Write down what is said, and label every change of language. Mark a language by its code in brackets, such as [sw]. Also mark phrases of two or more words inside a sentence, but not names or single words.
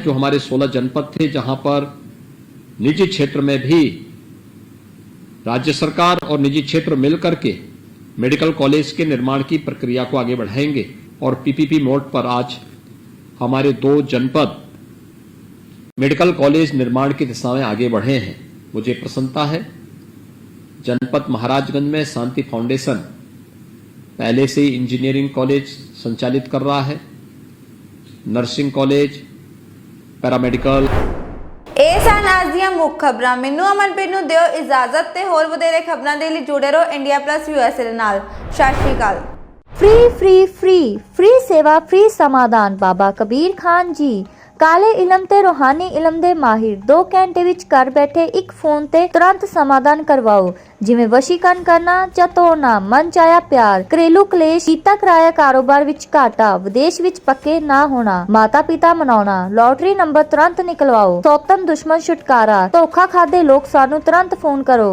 [hi] जो हमारे 16 जनपद थे जहां पर निजी क्षेत्र में भी राज्य सरकार और निजी क्षेत्र मिलकर के [en] medical college [hi] के निर्माण की प्रक्रिया को आगे बढ़ाएंगे और [en] PPP mode [hi] पर आज हमारे 2 जनपद [en] medical college [hi] निर्माण की दिशा में आगे बढ़े हैं। मुझे प्रसन्नता है जनपद महाराजगंज में शांति फाउंडेशन पहले से ही [en] engineering college [hi] संचालित कर रहा है, [en] nursing college, [hi] पैरामेडिकल। [pa] ਇਹ ਸਨ ਅੱਜ ਦੀਆਂ ਮੁੱਖ ਖਬਰਾਂ। ਮੈਨੂੰ ਅਮਨਪ੍ਰੀਤ ਨੂੰ ਦਿਓ ਇਜਾਜ਼ਤ ਤੇ ਹੋਰ ਵਧੇਰੇ ਖਬਰਾਂ ਦੇ ਲਈ ਜੁੜੇ ਰਹੋ ਇੰਡੀਆ ਪਲੱਸ USA ਦੇ ਨਾਲ। ਸਤਿ ਸ਼੍ਰੀ ਅਕਾਲ। [hi] फ्री फ्री फ्री फ्री सेवा फ्री समाधान [pa] बाबा कबीर खान जी ਕਾਲੇ ਇਲਮ ਤੇ ਰੂਹਾਨੀ ਇਲਮ ਦੇ ਮਾਹਿਰ 2 ਘੰਟੇ ਵਿੱਚ ਘਰ ਬੈਠੇ ਇੱਕ ਫੋਨ ਤੇ ਤੁਰੰਤ ਸਮਾਧਾਨ ਕਰਵਾਓ, ਜਿਵੇਂ ਵਸ਼ੀਕਰਨ ਕਰਨਾ ਜਾਂ ਤੋੜਨਾ, ਮਨ ਚਾਹਿਆ ਪਿਆਰ, ਘਰੇਲੂ ਕਲੇਸ਼, ਕੀਤਾ ਕਰਾਇਆ ਕਾਰੋਬਾਰ ਵਿੱਚ ਘਾਟਾ, ਵਿਦੇਸ਼ ਵਿੱਚ ਪੱਕੇ ਨਾ ਹੋਣਾ, ਮਾਤਾ ਪਿਤਾ ਮਨਾਉਣਾ, ਲੋਟਰੀ ਨੰਬਰ ਤੁਰੰਤ ਨਿਕਲਵਾਓ, ਸੌਤਨ ਦੁਸ਼ਮਣ ਛੁਟਕਾਰਾ, ਧੋਖਾ ਖਾਦੇ ਲੋਕ ਸਾਨੂੰ ਤੁਰੰਤ ਫੋਨ ਕਰੋ।